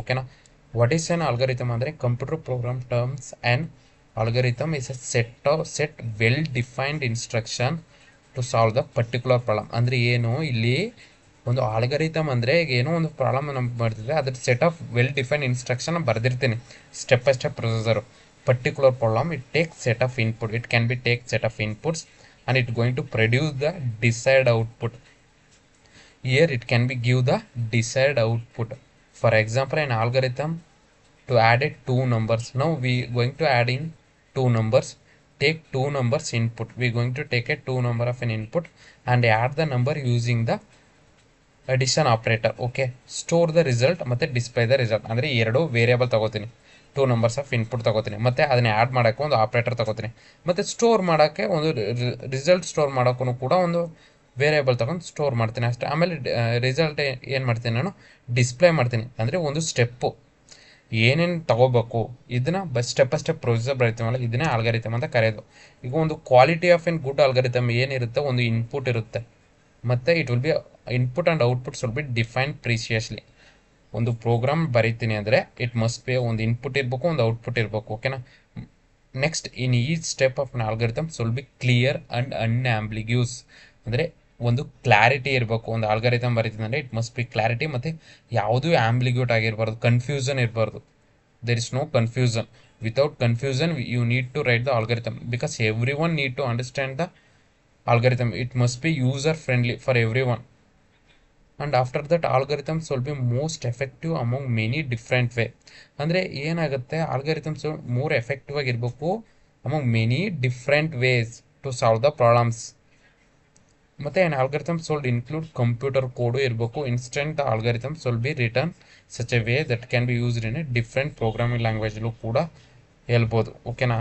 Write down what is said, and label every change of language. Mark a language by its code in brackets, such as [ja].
[en] ಓಕೆನಾ, what is an algorithm ಅಂದರೆ computer program terms an algorithm is a set well defined instruction to solve the particular problem. [kn] ಅಂದರೆ ಏನು, ಇಲ್ಲಿ ಒಂದು ಆಲ್ಗರಿಥಮ್ ಅಂದರೆ ಏನೋ ಒಂದು ಪ್ರಾಬ್ಲಮ್ ನಮ್ಗೆ ಬರ್ತಿದ್ರೆ ಅದ್ರ set of well defined instruction ಬರ್ದಿರ್ತೀನಿ, step by step procedure. [en] Particular problem, it takes set of input, it can be take set of inputs and it going to produce the desired output. Here it can be give the desired output. For example, an algorithm to add it two numbers. Now we going to add in two numbers. Take two numbers input. We going to take a two number of an input and add the number using the addition operator. Okay, store the result [kn] ಮತ್ತು [en] Display the result. [kn] ಅಂದರೆ ಎರಡು variable ತಗೋತೀನಿ, two numbers of input ತಗೋತೀನಿ, ಮತ್ತು ಅದನ್ನ add ಮಾಡೋಕ್ಕೆ ಒಂದು operator ತಗೋತೀನಿ, ಮತ್ತು ಸ್ಟೋರ್ ಮಾಡೋಕ್ಕೆ ಒಂದು ರಿಸಲ್ಟ್ ಸ್ಟೋರ್ ಮಾಡೋಕ್ಕೂ ಕೂಡ ಒಂದು ವೇರಿಯೇಬಲ್ ತಗೊಂಡು ಸ್ಟೋರ್ ಮಾಡ್ತೀನಿ ಅಷ್ಟೇ. ಆಮೇಲೆ ರಿಸಲ್ಟ್ ಏನು ಮಾಡ್ತೀನಿ ನಾನು ಡಿಸ್ಪ್ಲೇ ಮಾಡ್ತೀನಿ. ಅಂದರೆ ಒಂದು ಸ್ಟೆಪ್ಪು ಏನೇನು ತಗೋಬೇಕು ಇದನ್ನ ಸ್ಟೆಪ್ ಬೈ ಸ್ಟೆಪ್ ಪ್ರೊಸೀಜರ್ ಬರೀತೀವಲ್ಲ, ಇದನ್ನೇ ಆಲ್ಗರಿಥಮ್ ಅಂತ ಕರೆಯೋದು. ಈಗ ಒಂದು ಕ್ವಾಲಿಟಿ ಆಫ್ ಎನ್ ಗುಡ್ ಆಲ್ಗರಿಥಮ್ ಏನಿರುತ್ತೆ, ಒಂದು ಇನ್ಪುಟ್ ಇರುತ್ತೆ ಮತ್ತು [en] It will be input and outputs will be defined precisely. [kn] ಒಂದು ಪ್ರೋಗ್ರಾಮ್ ಬರೀತೀನಿ ಅಂದರೆ [en] it must be [kn] ಒಂದು ಇನ್ಪುಟ್ ಇರಬೇಕು, ಒಂದು ಔಟ್ಪುಟ್ ಇರಬೇಕು. ಓಕೆನಾ. [en] Next in each step of algorithms will be clear and unambiguous. [kn] ಅಂದರೆ ಒಂದು ಕ್ಲಾರಿಟಿ ಇರಬೇಕು. ಒಂದು ಆಲ್ಗರಿಥಮ್ ಬರೀತೀನಿ ಅಂದರೆ [en] it must be clarity, [kn] ಮತ್ತು ಯಾವುದೂ ಆಂಬ್ಲಿಗ್ಯೂಟ್ ಆಗಿರಬಾರ್ದು, ಕನ್ಫ್ಯೂಷನ್ ಇರಬಾರ್ದು. [en] There is no confusion. Without confusion you need to write the algorithm because every one need to understand the algorithm. It must be user friendly for everyone, and after that algorithms will be most effective among many different way. [kn] ಅಂದರೆ ಏನಾಗುತ್ತೆ, ಆಲ್ಗರಿಥಮ್ಸ್ more effective ಆಗಿರಬೇಕು [en] Among many different ways to solve the problems. ಮತ್ತು an algorithms will include [kn] computer ಕೋಡು ಇರಬೇಕು. [en] instant algorithms will be return such a way that can be used in a different programming [kn] ಲ್ಯಾಂಗ್ವೇಜಲ್ಲೂ ಕೂಡ ಹೇಳ್ಬೋದು. ಓಕೆನಾ.